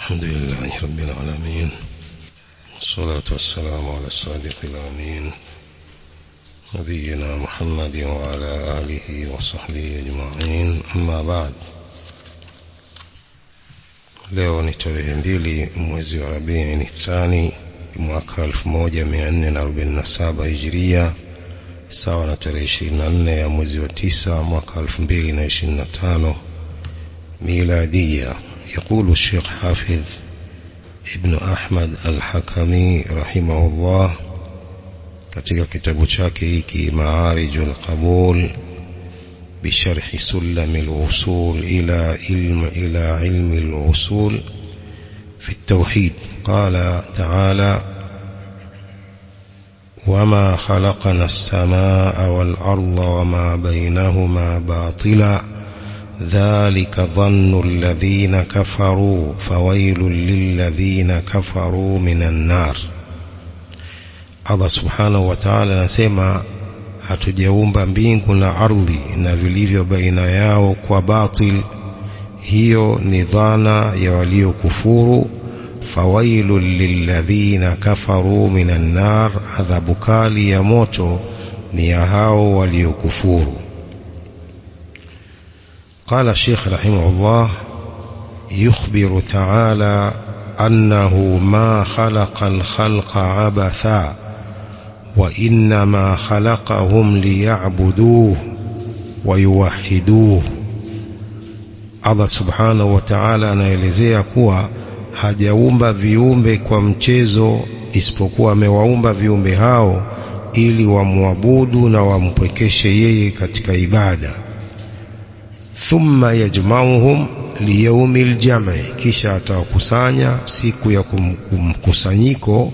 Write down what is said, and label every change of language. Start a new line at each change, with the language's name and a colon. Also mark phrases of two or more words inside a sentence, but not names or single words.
Arabic: الحمد لله رب العالمين، والصلاة والسلام على الصادق الأمين نبينا محمد وعلى آله وصحبه أجمعين. أما بعد،
Swahili: leo ni tarehe 2 mwezi wa Rabiul Thani mwaka 1447 Hijria, sawa na tarehe 24 ya mwezi wa 9 mwaka 2025 ميلادية.
Arabic: يقول الشيخ حافظ ابن أحمد الحكمي رحمه الله
Swahili: katika kitabu chake hiki
Arabic: Maarijul Qabul بشرح سلم الوصول إلى علم الوصول في التوحيد، قال تعالى: وما خلقنا السماء والأرض وما بينهما باطلا ذلك ظن الذين كفروا فويل للذين كفروا من النار.
Swahili: Allah
Arabic: سبحانه وتعالى
Swahili: anasema hatujaumba mbingu na ardhi na vilivyo baina yao kwa batil. Hiyo ni dhana ya waliokufuru.
Arabic: فويل للذين كفروا من النار,
Swahili: adhabu kali ya moto ni ya hao waliokufuru.
Arabic: قال الشيخ رحمه الله: يخبر تعالى أنه ما خلق الخلق عبثا وإنما خلقهم ليعبدوه ويوحدوه.
Swahili: Allah
Arabic: سبحانه وتعالى
Swahili: anaelezea kuwa hajaumba viumbe kwa mchezo, isipokuwa amewaumba viumbe hao ili wamwabudu na wampwekeshe yeye katika ibada.
Arabic: ثم يجمعهم ليوم الجمع,
Swahili: kisha atawakusanya siku ya kumkusanyiko.